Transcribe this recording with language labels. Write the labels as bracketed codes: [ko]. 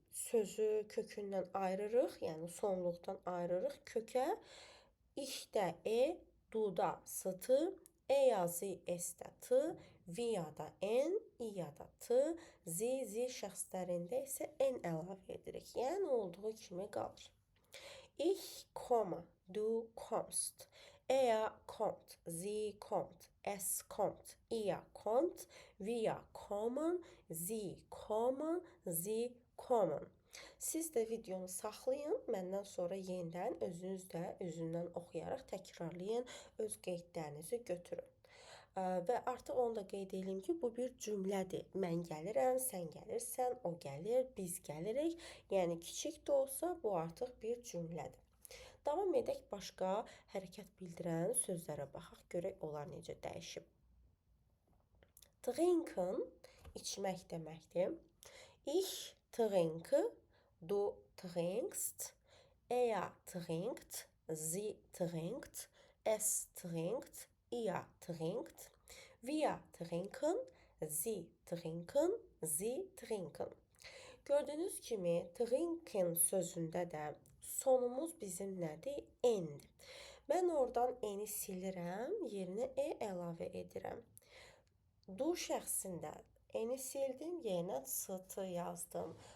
[az] Sözü kökündən ayırırıq, yəni sonluqdan ayırırıq. Kökə işdə e, duda s-t, e-ya, z, s-də t, vi-ya-da n, i-ya-da t, z şəxslərində isə n əlavə edirik. Yəni, olduğu kimi qalır. [de] Ich komme, du kommst, er kommt, sie kommt, es kommt, ihr kommt, wir kommen, sie kommen, sie kommen. [az] Siz də videonu saxlayın, məndən sonra yenidən özünüz də özündən oxuyaraq təkrarlayın, öz qeydlərinizi götürün. Və artıq onu da qeyd edeyim ki, bu bir cümlədir. Mən gəlirəm, sən gəlirsən, o gəlir, biz gəlirik. Yəni, kiçik də olsa, bu artıq bir cümlədir. Davam edək başqa hərəkət bildirən sözlərə baxaq, görək onlar necə dəyişib. Trinken, içmək deməkdir. [de] Ich trinke, du trinkst, er trinkt, sie trinkt, es trinkt, ihr trinkt, wir trinken, sie trinken, sie trinken. [az] Gördüyünüz kimi, trinken sözündə də sonumuz bizim nədir? N-dir. Mən oradan N-i silirəm, yerinə E əlavə edirəm. Du şəxsində N-i sildim, yerinə s-t yazdım.